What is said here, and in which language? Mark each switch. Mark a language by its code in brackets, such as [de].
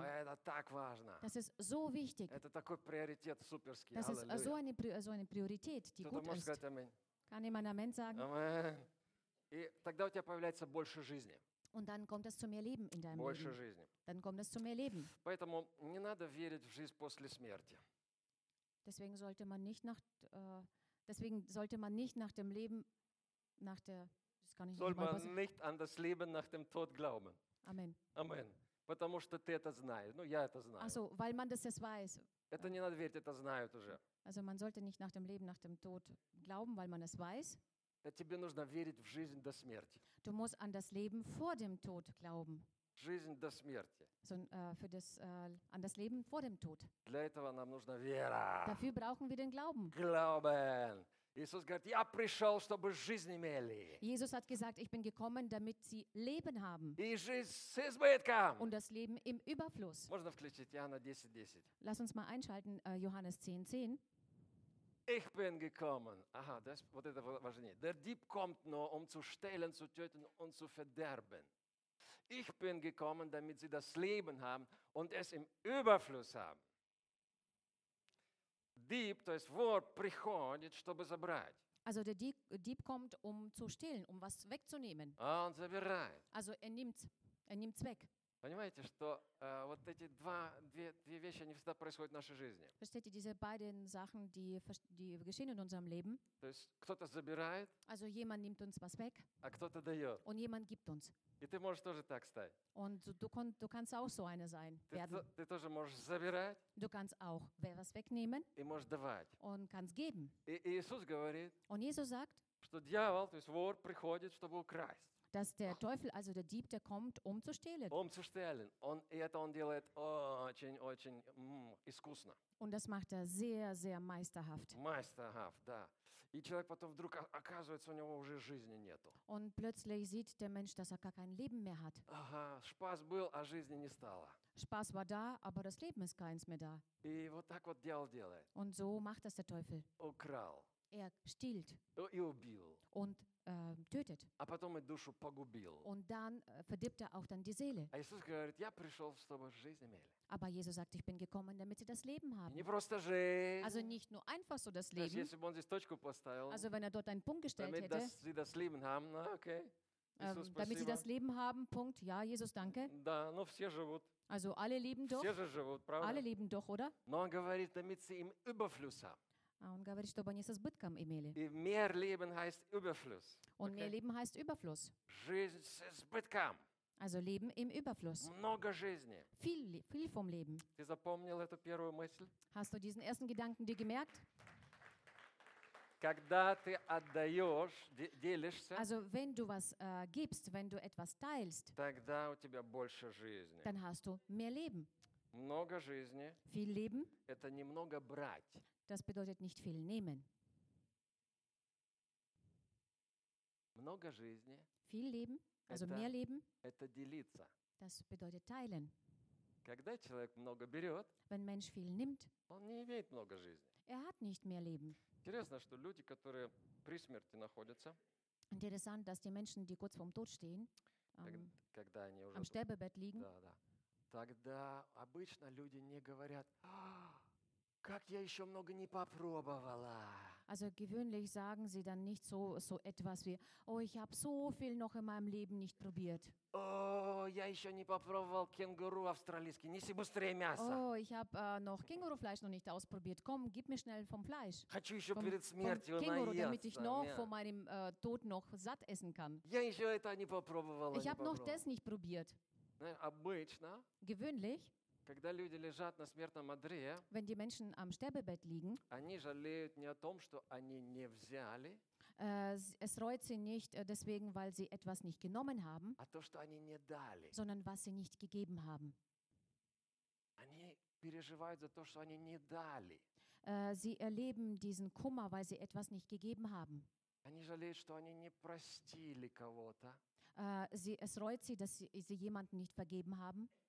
[ru] Oh, это так важно. [de] Das ist so wichtig. [ru] Это такой приоритет суперский. [de] Das ist so eine Priorität, die gut ist. Kann jemand Amen sagen? Amen. [ru] И тогда у тебя появляется больше жизни. [de] Und dann kommt es zu mehr Leben in deinem [ru] больше [de] Leben. [ru] Жизни. [de] Dann kommt es zu mehr Leben. [ru] Поэтому не надо верить в жизнь после смерти. [de] Deswegen sollte man nicht nach nicht an das Leben nach dem Tod glauben. Amen. Amen. [ru] Потому что ты это знаешь. Ну, я это знаю. [de] Also, weil man das weiß. [ru] Это не надо верить, это знают уже. [de] Also, man sollte nicht nach dem Leben nach dem Tod glauben, weil man es weiß. [ru] Тебе нужно верить в жизнь до смерти. [de] Du musst an das Leben vor dem Tod glauben. [ru] Жизнь до смерти. [de] So, für das, an das Leben vor dem Tod. [ru] Для этого нам нужна вера. [de] Dafür brauchen wir den Glauben. Glauben. [ru] Иисус говорит, я пришел, чтобы жизнь имели. [de] Jesus hat gesagt, ich bin gekommen, damit sie Leben haben. [ru] И жизнь с избытком. [de] Und das Leben im Überfluss. [ru] Можно включить Иоанна 10:10. [de] Lass uns mal einschalten, Johannes 10:10. Ich bin gekommen. [ru] Aha, [de] das [ru] вот это важнее. [de] Der Dieb kommt nur, zu stehlen, zu töten und zu verderben. Ich bin gekommen, damit sie das Leben haben und es im Überfluss haben. Dieb, [ru] то есть вор, приходит, чтобы забрать. [de] Also der Dieb kommt, zu stehlen, was wegzunehmen. [ru] Und забирает. [de] Also er nimmt's weg. [ru] Понимаете, что вот эти две вещи, они всегда происходят в нашей жизни. [de] Verstehte diese beiden Sachen, die geschehen in unserem Leben. [ru] То есть кто-то забирает. [de] Also jemand nimmt uns was weg. [ru] А кто-то дает. [de] Und jemand gibt uns. [ru] И ты можешь тоже так стать. [de] Und du kannst auch so eine sein werden. [ru] Ты тоже можешь забирать. [de] Du kannst auch was wegnehmen. [ru] И можешь давать. [de] Und kannst geben. [ru] И Иисус говорит. [de] Und Jesus sagt. [ru] Что дьявол, то есть вор, приходит, чтобы украсть. [de] Dass der Teufel, also der Dieb, der kommt, zu stehlen. Zu stehlen. Und [ru] это он делает очень, очень искусно. [de] Und das macht sehr, sehr meisterhaft. Meisterhaft, [ru] да. И человек потом вдруг оказывается, у него уже жизни нету. [de] Und plötzlich sieht der Mensch, dass gar kein Leben mehr hat. [ru] Ага, [de] Spaß [ru] был, а жизни не стало. [de] Spaß war da, aber das Leben ist keins mehr da. [ru] И вот так вот дьявол делает. [de] Und so macht das der Teufel. [ru] Украл. [de] Er stiehlt. [ru] И убил. [de] Und tötet. [ru] А потом и душу погубил. [de] Und dann verdirbt er auch dann die Seele. [ru] А Иисус говорит, я пришел, чтобы жизнь имели. [de] Aber Jesus sagt, ich bin gekommen, damit sie das Leben haben. [ru] Не просто жизнь. [de] Also nicht nur einfach so das Leben. [ru] То есть, если бы он здесь точку поставил, [de] also wenn er dort einen Punkt gestellt damit, hätte. Damit sie das Leben haben, na, okay. [ru] Иисус, [de] damit sie das Leben haben, Punkt. Ja, Jesus, danke. [ru] Да, но все живут. [de] Also alle leben doch. [ru] Все же живут, правда? [de] Alle leben doch, oder? [ru] Но он говорит, [de] damit sie im Überfluss haben. [ru] Он говорит, чтобы они с избытком имели. И [de] mehr Leben heißt Überfluss. Und okay. Mehr Leben heißt Überfluss. [ru] Жизнь с избытком. [de] Also Leben im Überfluss. [ru] Много жизни. [de] Viel vom Leben. [ru] Ты запомнил эту первую мысль? [de] Hast du diesen ersten Gedanken dir gemerkt? [ru] Когда ты отдаешь, делишься, [de] also wenn du was gibst, wenn du etwas teilst, [ru] тогда у тебя больше жизни. [de] Dann hast du mehr Leben. [ru] Много жизни. [de] Viel Leben. [ru] Это немного брать. [de] Das bedeutet nicht viel nehmen. [ru] Много жизни. [de] Viel Leben, also [ru] это, [de] mehr Leben. [ru] Это делиться. [de] Das bedeutet teilen. [ru] Когда человек много берет, [de] wenn Mensch viel nimmt, [ru] он не имеет много жизни. [de] Er hat nicht mehr Leben. [ru] Интересно, что люди, которые при смерти находятся, [de] interessant, dass die Menschen, die kurz vorm Tod stehen, [ru] когда они уже [de] am Sterbebett liegen, [ru] да. Тогда обычно люди не говорят, как я еще много не попробовала. [de] Also gewöhnlich sagen sie dann nicht so etwas wie, oh, ich habe so viel noch in meinem Leben nicht probiert. [ru] Oh, я еще не попробовал кенгуру австралийский. Неси быстрее мясо. [de] Oh, ich habe noch Kängurufleisch noch nicht ausprobiert. Komm, gib mir schnell vom Fleisch. [ru] Хочу еще перед смертью наесться. [de] Kenguru, damit ich noch vor meinem Tod noch satt essen kann. [ru] Я еще это не попробовала. [de] Ich habe noch das nicht probiert. [ru] Обычно. [de] Gewöhnlich. [ru] Когда люди лежат на смертном одре, [de] wenn die Menschen am Sterbebett liegen, [ru] они жалеют не о том, что они не взяли, [de] Es reut sie nicht deswegen, weil sie etwas nicht genommen haben, sondern was sie nicht gegeben haben. Sie erleben diesen Kummer, weil sie etwas nicht gegeben haben. Es reut sie, dass sie jemanden nicht vergeben haben.